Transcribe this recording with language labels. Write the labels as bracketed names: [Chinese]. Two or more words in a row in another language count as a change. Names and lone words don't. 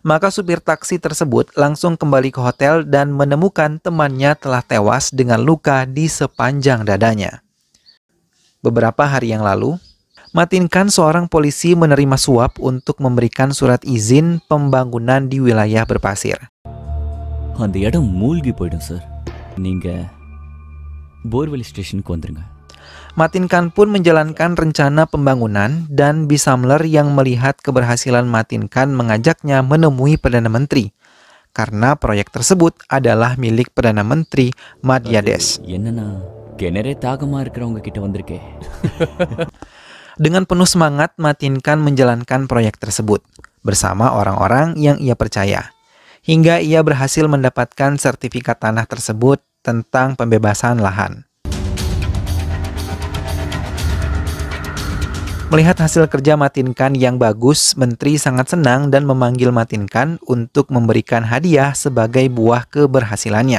[Indonesian] Maka supir taksi tersebut langsung kembali ke hotel dan menemukan temannya telah tewas dengan luka di sepanjang dadanya. Beberapa hari yang lalu, Matin Khan, seorang polisi, menerima suap untuk memberikan surat izin pembangunan di wilayah berpasir. [Tamil] அந்த இடம் மூழ்கி போய்டும் சார். நீங்க போர்வெல் ஸ்டேஷனுக்கு வந்துருங்க. [Indonesian] Matin Khan pun menjalankan rencana pembangunan dan Bisamler yang melihat keberhasilan Matin Khan mengajaknya menemui Perdana Menteri karena proyek tersebut adalah milik Perdana Menteri Madhya Desh. [Tamil] என்னன்னா கிணறே தாகமா இருக்கிறவங்க கிட்ட வந்திருக்கே. [Indonesian] Dengan penuh semangat, Matin Khan menjalankan proyek tersebut bersama orang-orang yang ia percaya, hingga ia berhasil mendapatkan sertifikat tanah tersebut tentang pembebasan lahan. Melihat hasil kerja Matin Khan yang bagus, menteri sangat senang dan memanggil Matin Khan untuk memberikan hadiah sebagai buah keberhasilannya.